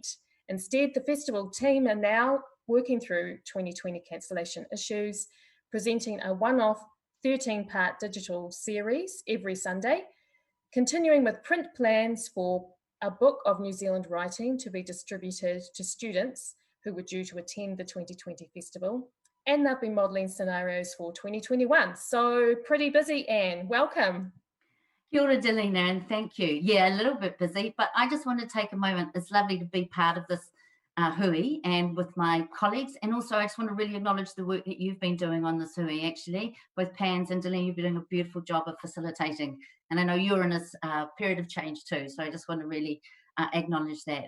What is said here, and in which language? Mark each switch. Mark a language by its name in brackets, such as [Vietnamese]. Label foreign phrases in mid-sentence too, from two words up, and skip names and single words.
[English] Instead, the festival team are now working through 2020 cancellation issues, presenting a one-off 13-part digital series every Sunday, continuing with print plans for a book of New Zealand writing to be distributed to students who were due to attend the 2020 festival, and they've been modelling scenarios for 2021. So pretty busy, Anne. Welcome. [Māori] Kia ora, Dolina, [English] and thank you. Yeah, a little bit busy, but I just want to take a moment. It's lovely to be part of this hui and with my colleagues, and also I just want to really acknowledge the work that you've been doing on this hui, actually. Both PANNZ and Dolina, you've been doing a beautiful job of facilitating, and I know you're in this period of change too, so I just want to really acknowledge that.